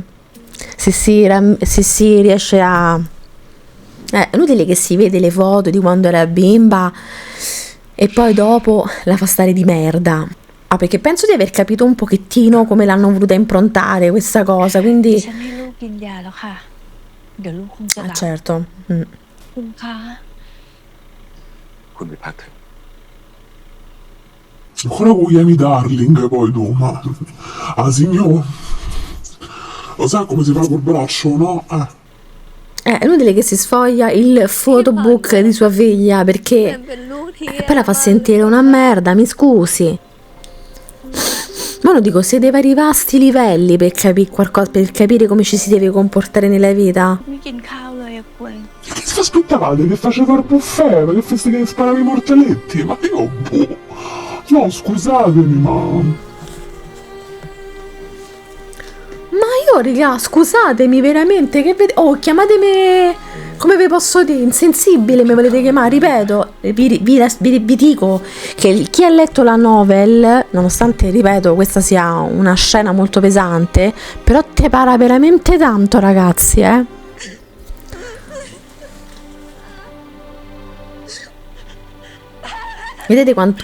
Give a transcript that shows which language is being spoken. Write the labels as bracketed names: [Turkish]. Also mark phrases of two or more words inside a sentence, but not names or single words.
[Italian] Se si riesce a... È inutile che si vede le foto di quando era bimba e poi dopo la fa stare di merda. Perché penso di aver capito un pochettino come l'hanno voluta improntare questa cosa, quindi... [Thai] ฉันให้ลูกกินยาแล้วค่ะ เดี๋ยวลูกคงจะหลับ [Italian] certo. [Thai] คุณคะ คุณไปพักเถอะ [Italian] Ancora con gli darling poi tu, ma... Ah, signor... Lo sa come si fa col braccio, no? È inutile che si sfoglia il photobook di sua figlia [Thai] เปร [Italian] perché [Thai] มเป็นลูกที่ [Italian] poi la fa sentire una merda, mi scusi. Ma lo dico, se deve arrivare a sti livelli per capire qualcosa, per capire come ci si deve comportare nella vita. [Thai] ไม่กินข้าวเลยอะคุณ [Italian] Che si aspettavate? Che faceva il buffet? Che feste che sparavi i mortelletti? Ma io... boh. No, scusatemi, ma... Ma io, raga, scusatemi veramente, che oh, chiamatemi, come vi posso dire, insensibile mi volete chiamare, ripeto, vi dico che chi ha letto la novel, nonostante, ripeto, questa sia una scena molto pesante, però te para veramente tanto, ragazzi, Vedete quanto...